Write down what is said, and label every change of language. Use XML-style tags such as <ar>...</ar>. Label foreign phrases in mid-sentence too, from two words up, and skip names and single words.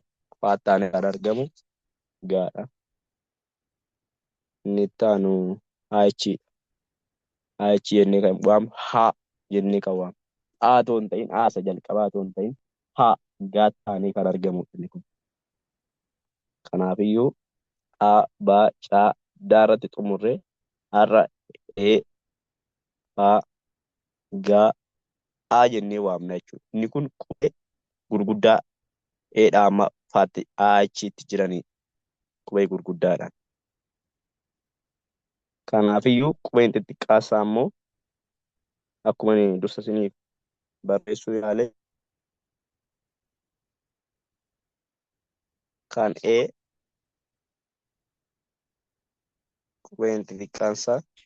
<om>Faattaan kan argamu gaadha. Inni itti aanu haayichiidha. Haayichi jennee kan waamu haa jennee kan waamu. Haa otoo hin ta'in haasa jalqabaa otoo hin ta'in haa gaatti kan argamudha inni kun. Kanaafiyyuu A, ba, ca, daa irratti xumurree har'a ee, fa, ga, haa jennee waamna jechuudha. Inni kun qubee gurguddaa eedhaa amma faatti achiitti jiranii qubee gurguddaadhaan. Kanaafiyyuu qubeen xixiqqaasaa immoo akkuma dursa isiniif barreessuu yaale kan qubeen xixiqqaansaa</om>